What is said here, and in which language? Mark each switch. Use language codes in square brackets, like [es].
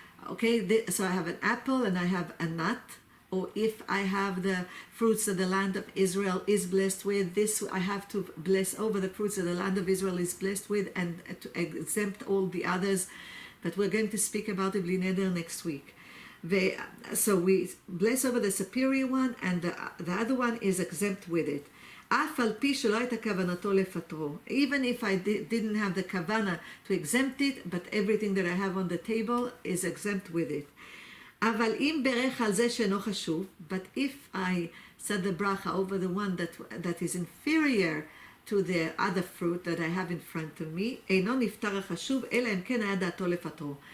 [en] Okay, so I have an apple and I have a nut, or if I have the fruits that the land of Israel is blessed with, this I have to bless over the fruits that the land of Israel is blessed with, and to exempt all the others. But we're going to speak about it bli neder next week. So we bless over the superior one, and the other one is exempt with it. [he] אף על פי שלא הייתה כוונתו לפטרו. [en] Even if I didn't have the kavana to exempt it, but everything that I have on the table is exempt with it. [he] אבל אם ברך על זה שאינו חשוב, [en] but if I said the bracha over the one that is inferior to the other fruit that I have in front of me, [he] אינו נפטר החשוב, אלא אם כן היה דעתו לפטרו.